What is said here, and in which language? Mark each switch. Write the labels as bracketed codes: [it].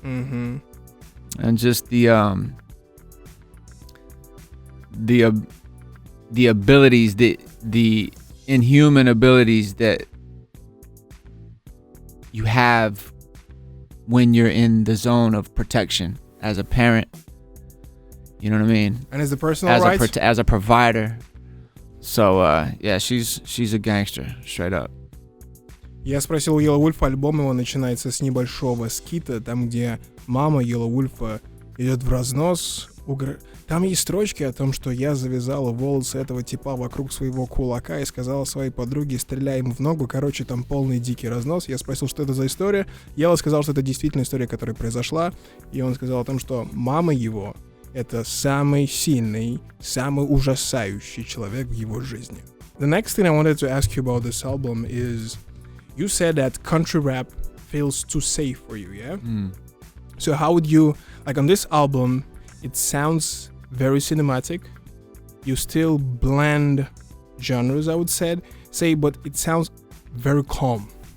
[en] And just the abilities, the inhuman abilities that you have when you're in the zone of protection as a parent. You know what I mean? And as a personal rights? As a provider. So, she's a gangster, straight up. [ru] Я спросил у Yelawolf, альбом его начинается с небольшого скита, там, где мама Yelawolf идет в разнос. Там есть строчки о том, что я завязала волосы этого типа вокруг своего кулака и сказала своей подруге, стреляй ему в ногу. Короче, там полный дикий разнос. Я спросил, что это за история. Yellow сказал, что это действительно история, которая произошла. И он сказал о том, что мама его — это самый сильный, самый ужасающий человек в его жизни. [en] The next thing I wanted to ask you about this album is, you said that country rap feels too safe for you, yeah? So how would you, like on this album, it sounds very cinematic. You still blend genres, I would say, but it sounds very calm.